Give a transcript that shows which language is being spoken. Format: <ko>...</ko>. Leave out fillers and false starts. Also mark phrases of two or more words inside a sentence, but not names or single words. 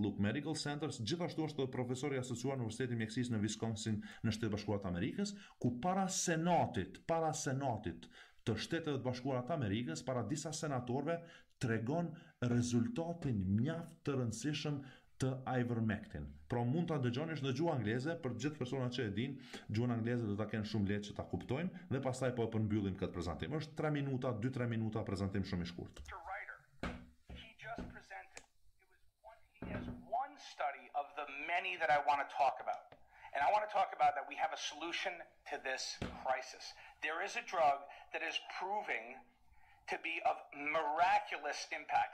<sq>Luke Medical Centers, gjithashtu është edhe profesor i asociuar në Universitetin e Mjekësisë në Wisconsin në Shtetet Bashkuara të Amerikës, ku para senatit të Shtetet Bashkuara të Amerikës, para disa senatorëve, tregon rezultatin mjaft të rëndësishëm të Ivermectin. Pra mund ta dëgjoni në gjuhë angleze, për gjithë personat që e dinë, gjuhën angleze do ta kenë shumë lehtë që ta kuptojnë dhe pastaj po e përmbyllim këtë prezantim. Është 3 minuta, 2-3 minuta prezantim shumë i shkurtër.</sq> <en>Study of the many that I want to talk about. And I want to talk about that we have a solution to this crisis. There is a drug that is proving to be of miraculous impact.</en>